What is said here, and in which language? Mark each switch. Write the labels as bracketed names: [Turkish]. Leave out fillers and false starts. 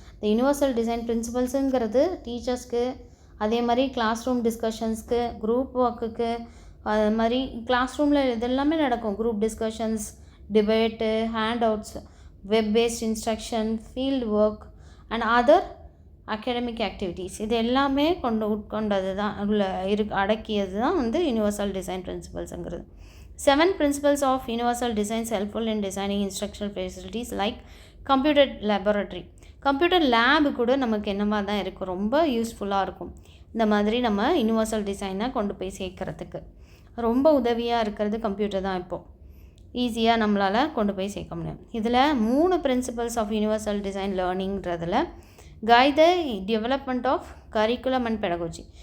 [Tamil] இந்த universal design பிரின்சிபல்ஸுங்கிறது டீச்சர்ஸ்க்கு, அதே மாதிரி கிளாஸ் ரூம் டிஸ்கஷன்ஸ்க்கு, குரூப் ஒர்க்குக்கு, அது மாதிரி கிளாஸ் ரூமில் இதெல்லாமே நடக்கும். [English] Group discussions, debate, handouts, web based instruction, field work and other academic activities. [Tamil] இது எல்லாமே உட்கொண்டது தான் அடக்கியது தான் வந்து universal design பிரின்சிபல்ஸுங்கிறது. [English] 7 principles of universal design helpful in designing instructional facilities like computer laboratory. [Tamil] Computer lab கூட நமக்கு என்னமா தான் இருக்கும், ரொம்ப யூஸ்ஃபுல்லாக இருக்கும். இந்த மாதிரி நம்ம யூனிவர்சல் டிசைனை கொண்டு போய் சேர்க்கறதுக்கு ரொம்ப உதவியாக இருக்கிறது கம்ப்யூட்டர் தான். இப்போது ஈஸியாக நம்மளால் கொண்டு போய் சேர்க்க முடியும். இதில் 3 principles of universal design லேர்னிங்கிறதுல [English] Guide the development of curriculum and pedagogy.